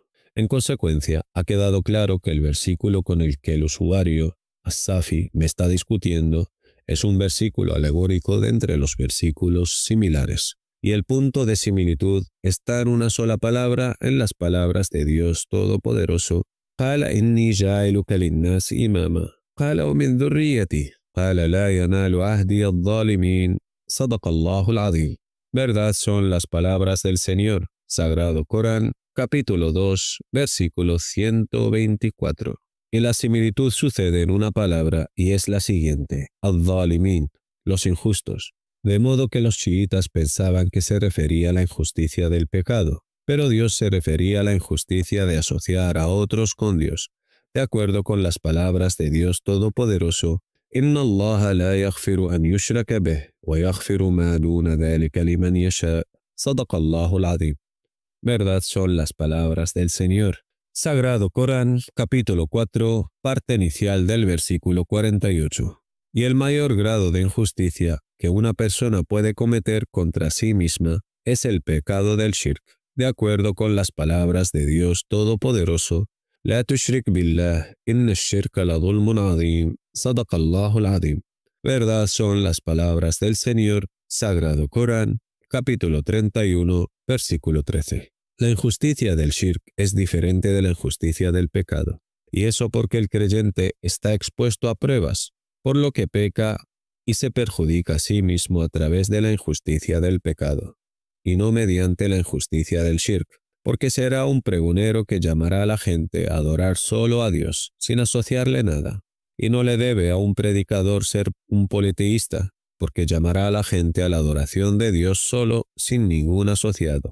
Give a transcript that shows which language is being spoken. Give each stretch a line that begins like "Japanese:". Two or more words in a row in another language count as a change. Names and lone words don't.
Spanish: En consecuencia, ha quedado claro que el versículo con el que el usuario, As-Safi, me está discutiendo es un versículo alegórico de entre los versículos similares. Y el punto de similitud está en una sola palabra en las palabras de Dios Todopoderoso.
Arabic: قال إني جاعلك للناس إماما قال ومن ذريتي قال لا ينال عهدي الظالمين صدق الله العظيم.
Spanish: Verdad son las palabras del Señor. Sagrado Corán, capítulo 2, versículo 124. Y la similitud sucede en una palabra y es la siguiente: al-dhalimin, los injustos. De modo que los chiitas pensaban que se refería a la injusticia del pecado, pero Dios se refería a la injusticia de asociar a otros con Dios. De acuerdo con las palabras de Dios Todopoderoso,
Arabic: إن الله لا يغفر أن يشرك به ويغفر ما دون ذلك لمن يشاء صدق الله العظيم.
Spanish: Verdad son las palabras del Señor. Sagrado Corán, capítulo 4, parte inicial del versículo 48. Y el mayor grado de injusticia que una persona puede cometer contra sí misma es el pecado del shirk. De acuerdo con las palabras de Dios Todopoderoso,
Arabic: لا تشرك بالله إن الشرك لظلم عظيم صدق الله العظيم.
Spanish: Verdad son las palabras del Señor. Sagrado Corán, capítulo 31, versículo 13. La injusticia del shirk es diferente de la injusticia del pecado, y eso porque el creyente está expuesto a pruebas, por lo que peca y se perjudica a sí mismo a través de la injusticia del pecado, y no mediante la injusticia del shirk, porque será un pregonero que llamará a la gente a adorar solo a Dios, sin asociarle nada, y no le debe a un predicador ser un politeísta, porque llamará a la gente a la adoración de Dios solo, sin ningún asociado.